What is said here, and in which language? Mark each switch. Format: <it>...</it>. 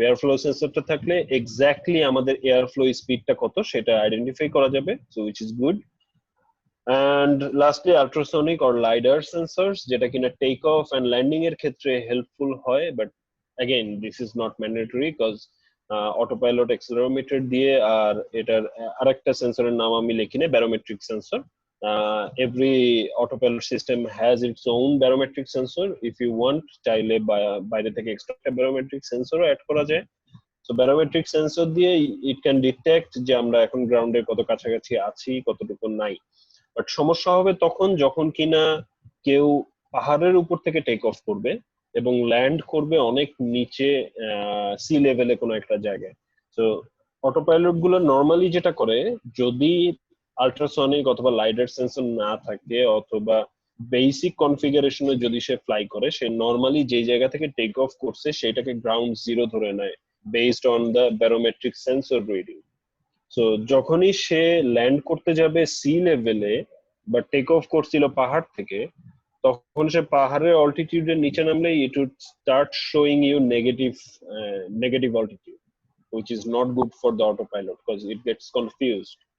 <bn>Airflow sensor টা থাকলে exactly আমাদের airflow speed টা কত সেটা আইডেন্টিফাই করা যাবে,</bn> <en>so which is good. And lastly, ultrasonic or lidar sensors,</en> <bn>যেটা কিনা</bn> <en>take off and landing এর ক্ষেত্রে helpful হয়, but again this is not mandatory, because autopilot accelerometer</en> <bn>দিয়ে আর এটার আরেকটা সেন্সরের নাম আমি লিখি না,</bn> <en>barometric sensor. Every autopilot system has its own barometric sensor. If you want,</en> <bn>চাইলে বাইরে থেকে</bn> <en>extra barometric sensor add করা যায়.</en> <bn>So barometric sensor দিয়ে</bn> <en>it can detect</en> <bn>যে আমরা এখন গ্রাউন্ডের কত কাছাকাছি আছি, কতটুকু নাই। বাট সমস্যা হবে তখন যখন কিনা কেউ পাহাড়ের উপর থেকে টেক অফ করবে এবং ল্যান্ড করবে অনেক নিচে সি লেভেলে কোনো একটা জায়গায়। তো অটোপাইলট গুলো নর্মালি যেটা করে, যদি আল্ট্রাসনিক অথবা লাইডার সেন্সর না থাকে অথবা বেসিক কনফিগারেশনে যদি সে ফ্লাই করে, সে নর্মালি যে জায়গা থেকে টেক অফ করছে সেটাকে গ্রাউন্ড জিরো ধরে নেয়</bn> <en>Based on the barometric sensor reading.</en> <bn>So যখনই সে ল্যান্ড করতে যাবে সি লেভেলে বা টেক অফ করছিল পাহাড় থেকে, তখন সে পাহাড়ের অল্টিটিউডের নিচে নামলে</bn> <en>It would start showing you negative altitude. which is not good for the autopilot because it gets confused.</en>